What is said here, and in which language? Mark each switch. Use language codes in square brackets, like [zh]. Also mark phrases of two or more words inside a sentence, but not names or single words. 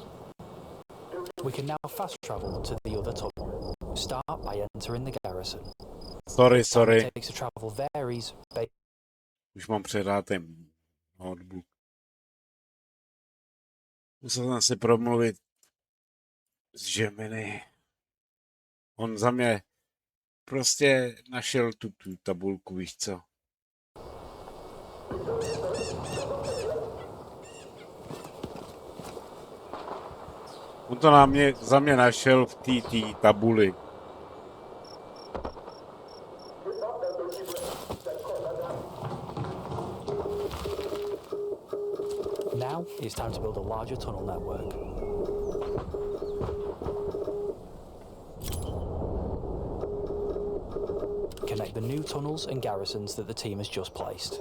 [en] We can now fast travel to the other tunnel. Start by entering the garrison. Sorry. Takes to travel varies. [cs] Už mám předátý notebook. Musel jsem si promluvit s Gemini. On za mě prostě našel tu tabulku, víš co. On to za mě našel v té tabuli. [en] Now it's time to build a larger tunnel network. Connect the new tunnels and garrisons that the team has just placed.